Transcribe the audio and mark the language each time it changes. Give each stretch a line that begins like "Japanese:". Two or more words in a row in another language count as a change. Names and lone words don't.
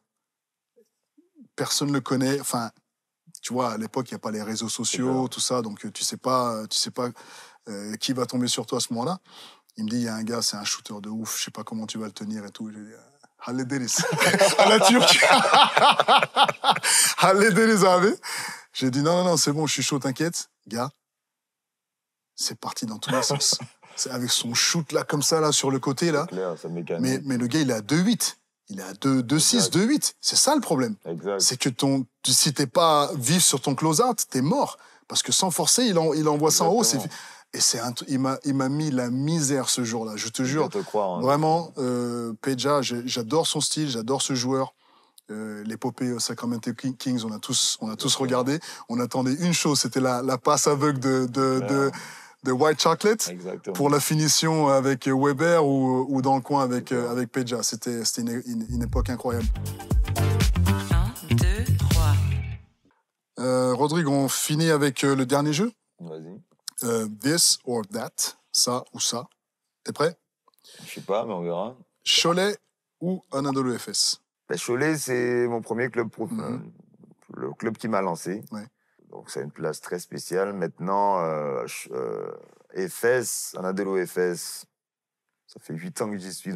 French: Personne ne le connaît. Enfin, tu vois, à l'époque, il n'y a pas les réseaux sociaux, tout ça. Donc, tu sais pas qui va tomber sur toi à ce moment-là. Il me dit, il y a un gars, c'est un shooter de ouf. Je sais pas comment tu vas le tenir et tout. J'ai dit, hallederiz. À la turque.
Turkish: Hallederiz abi.
French: J'ai dit, non, c'est bon, je suis chaud, t'inquiète. Gars, c'est parti dans tous les sens. C'est avec son shoot là, comme ça, là, sur le côté, là. C'est clair, ça mécanique. Mais le gars, il est à 2,8. Il est à 2,6, 2,8. C'est ça le problème. Exact. C'est que si t'es pas vif sur ton close-out, t'es mort. Parce que sans forcer, il envoie ça en haut. Et il m'a mis la misère ce jour-là, je te jure. Je te crois, hein. Vraiment, Peja, j'adore son style, j'adore ce joueur. L'épopée Sacramento Kings, on a tous regardé. On attendait une chose, c'était la passe aveugle de White Chocolate. Exactement. Pour la finition avec Weber ou dans le coin avec Peja. C'était une époque incroyable. 1, 2, 3. Rodrigue, on finit avec le dernier jeu. Vas-y.
English: This or that,
French: ça ou ça. T'es prêt? Je sais pas, mais on verra. Cholet ou Anadolu Efes? Cholet, c'est mon premier club le club qui m'a lancé. Ouais. Donc, c'est une place très spéciale. Maintenant, Efes, Anadolu Efes, ça fait 8 ans que j'y suis.